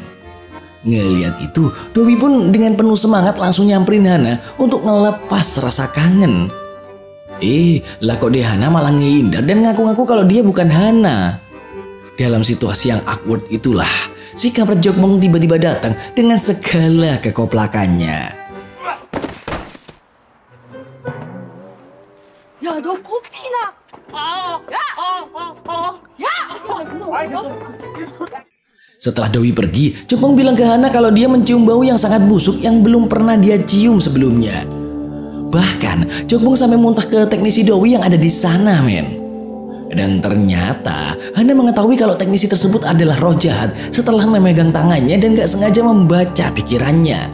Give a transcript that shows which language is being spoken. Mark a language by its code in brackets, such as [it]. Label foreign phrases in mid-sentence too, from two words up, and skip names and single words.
[id] Ngeliat itu, Dowi pun dengan penuh semangat langsung nyamperin Hana untuk ngelepas rasa kangen. Lah kok Dehana malah ngehindar dan ngaku-ngaku kalau dia bukan Hana. Dalam situasi yang awkward itulah, si kampret Jokbong tiba-tiba datang dengan segala kekoplakannya. [ko] 야, 너 코피나. 야! [id] Setelah Dowi pergi, Jokbong bilang ke Hana kalau dia mencium bau yang sangat busuk yang belum pernah dia cium sebelumnya. Bahkan, Jokbong sampai muntah ke teknisi Dowi yang ada di sana, men. Dan ternyata, Hana mengetahui kalau teknisi tersebut adalah roh jahat setelah memegang tangannya dan gak sengaja membaca pikirannya.